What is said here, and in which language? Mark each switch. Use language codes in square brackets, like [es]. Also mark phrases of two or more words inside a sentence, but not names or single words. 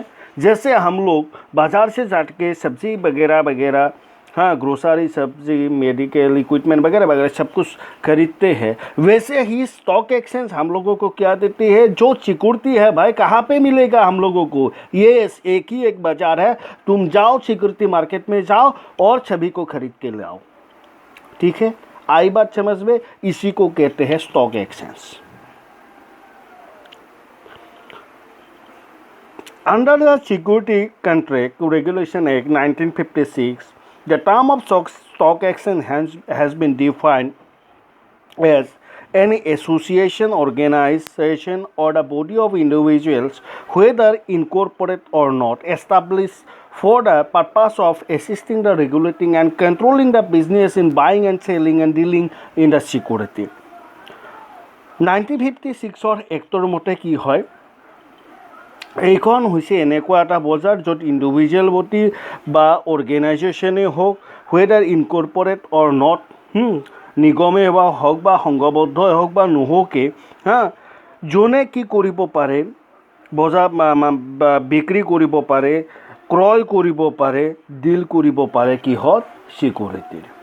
[hi] जैसे हम लोग बाज़ार से जाके सब्ज़ी वगैरह, हाँ ग्रोसरी, सब्ज़ी, [en] medical equipment [hi] वगैरह वगैरह सब कुछ खरीदते हैं, वैसे ही [en] stock exchange [hi] हम लोगों को क्या देती है, जो सिक्योरिटी है भाई कहाँ पे मिलेगा हम लोगों को, ये एक ही एक बाज़ार है, तुम जाओ [en] security market [hi] में जाओ और सभी को खरीद के ले आओ। ठीक है, आई बात समझ में, इसी को कहते हैं [en] stock exchange. Under the Security Contract Regulation Act 1956, the term of stock exchange has been defined as any association, organization, or a body of individuals, whether incorporate or not, established for the purpose of assisting the regulating and controlling the business in buying and selling and dealing in the security। [as] 1956 এক্টৰ মতে কি হয়, এইখন হৈছে এনেকুৱা এটা বজাৰ য'ত [en] individual body [as] বা অৰ্গেনাইজেশ্যনেই হওক, [en] whether incorporate or not, [as] নিগমেই হওক বা সংঘবদ্ধই হওক বা নহওকে, যোনে কি কৰিব পাৰে, বজাৰ বিক্ৰী কৰিব পাৰে, ক্ৰয় কৰিব পাৰে, ডিল কৰিব পাৰে কিহত, চিকিউৰিটিৰ।